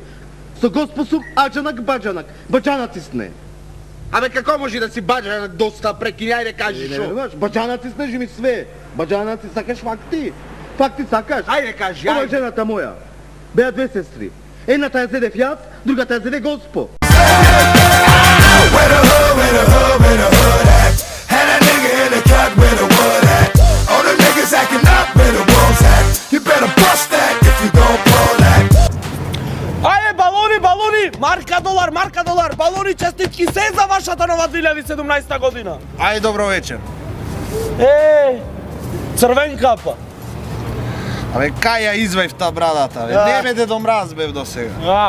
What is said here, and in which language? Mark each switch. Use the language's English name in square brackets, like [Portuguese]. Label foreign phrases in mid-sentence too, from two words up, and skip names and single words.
[Macedonian] Со Госпо сум Аџанак Баџанак. Баџанаци сне. Абе како може да си баџанак доста прекини, ајде кажи Не шо. веруваш? Баџанаци сне живи све. Баџанаци сакаш факти? Факти сакаш? Ајде кажи, Ова е ајде. жената моја. Беа две сестри. Едната ја зедев јас, другата ја зеде Госпо. [English] Where the hood at? Had a nigga in the cut where the wood at? All the niggas acting up where the wolves at? You better bust that if you gon' pull that. [Macedonian] Ајде, балони! Марка долар! Балони, честитки се за вашата нова 2017 година! Ајде, добро вечер. Црвен капа! Абе кај ја извајв та брадата, бе. Не ме Дедо Мраз бев до сега.